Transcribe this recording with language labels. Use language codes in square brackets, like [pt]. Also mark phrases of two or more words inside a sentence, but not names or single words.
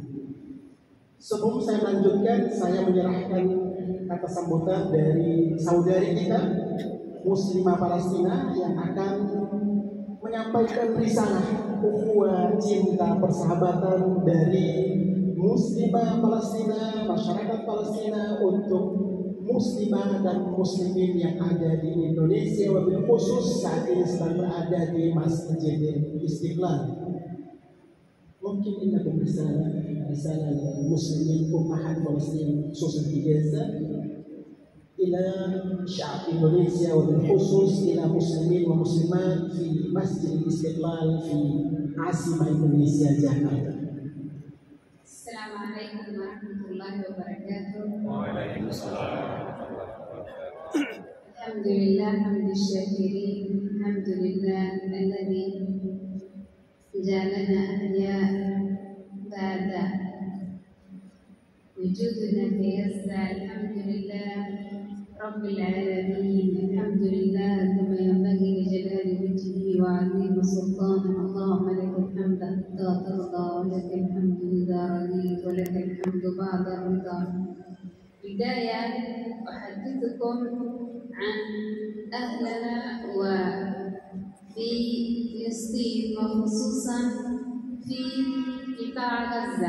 [id] Sebelum saya melanjutkan, saya menyerahkan kata sambutan dari saudari kita, Muslimah Palestina, yang akan menyampaikan risalah ukhuwah cinta persahabatan dari Muslimah Palestina, masyarakat Palestina untuk Muslimah dan Muslimin yang ada di Indonesia, [ar] وبالخصوص [id] saat ini sedang berada di Masjid Istiqlal. Mungkin ini risalah Muslimin Ummahat Palestin khusus di Gaza [ar] إلى شعب إندونيسيا وبالخصوص إلى المسلمين والمسلمات في مسجد الاستقلال في عاصمة إندونيسيا جاكرتا. السلام عليكم ورحمة الله وبركاته. Waalaikumsalam. الحمد لله حمد الشاكرين. الحمد لله الذي جعلنا أحياء بعد وجودنا في غزة. الحمد لله رب العالمين. الحمد لله كما ينبغي لجلال وجهه وعظيم سلطانه. اللهم لك الحمد حتى ترضى ولك الحمد إذا رضيت ولك الحمد بعد الرضا. بداية أحدثكم عن أهلنا وفي فلسطين وخصوصا في قطاع غزة.